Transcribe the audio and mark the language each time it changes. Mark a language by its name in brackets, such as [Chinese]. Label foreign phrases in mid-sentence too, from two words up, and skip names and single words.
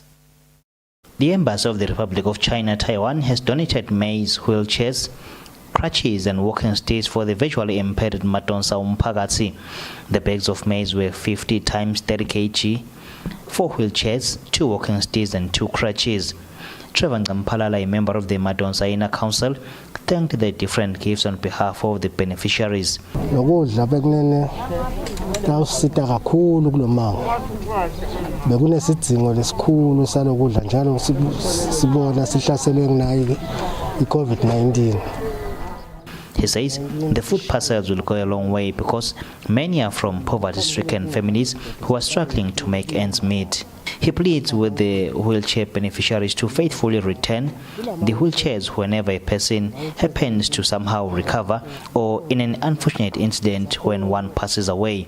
[English] The Embassy of the Republic of China, Taiwan, has donated maize, wheelchairs, crutches and walking sticks for the visually impaired Madonsa Umphakathi. The bags of maize were 50 times 30 kg, 4 wheelchairs, 2 walking sticks and 2 crutches. Trevor Ngampalala, a member of the Madonsa Inner Council, thanked the different gifts on behalf of the beneficiaries. [Swati] Bekunesidingo lesikhulu salokudla njalo sibona sihlaselwe ngayo iCovid-19. [English] He says the food parcels will go a long way because many are from poverty-stricken families who are struggling to make ends meet. He pleads with the wheelchair beneficiaries to faithfully return the wheelchairs whenever a person happens to somehow recover or in an unfortunate incident when one passes away.